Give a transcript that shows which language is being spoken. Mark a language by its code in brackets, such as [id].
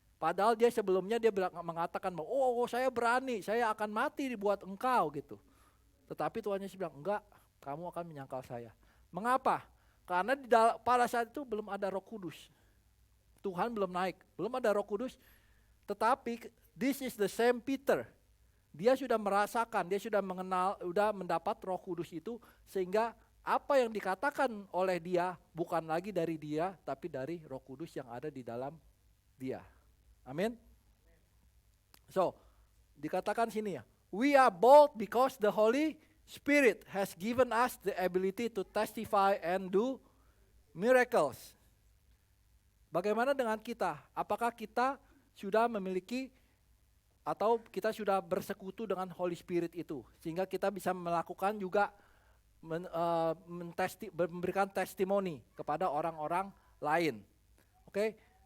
[id] Padahal dia sebelumnya dia mengatakan, oh saya berani, saya akan mati dibuat engkau gitu. Tetapi Tuhan Yesus bilang, enggak, kamu akan menyangkal saya. Mengapa? Karena pada saat itu belum ada Roh Kudus. Tuhan belum naik, belum ada Roh Kudus. Tetapi [en] this is the same Peter. [id] Dia sudah merasakan, dia sudah mengenal, sudah mendapat Roh Kudus itu, sehingga apa yang dikatakan oleh dia bukan lagi dari dia, tapi dari Roh Kudus yang ada di dalam dia. Amin. [en] So, [id] dikatakan sini ya, [en] we are bold because the Holy Spirit has given us the ability to testify and do miracles. [id] Bagaimana dengan kita? Apakah kita sudah memiliki atau kita sudah bersekutu dengan Holy Spirit itu, sehingga kita bisa melakukan juga memberikan testimoni kepada orang-orang lain. Oke?